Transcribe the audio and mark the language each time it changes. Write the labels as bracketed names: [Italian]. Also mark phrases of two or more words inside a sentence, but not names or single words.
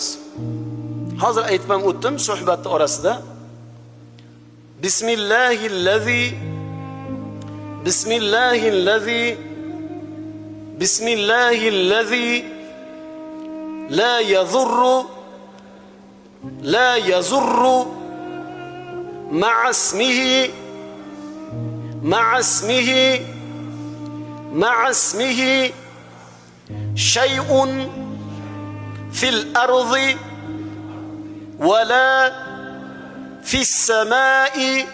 [Uzbek] Hozir aytib ham o'tdim suhbatning orasida. [Arabic] بسم الله الذي لا يضر مع اسمه شيء في الأرض ولا في السماء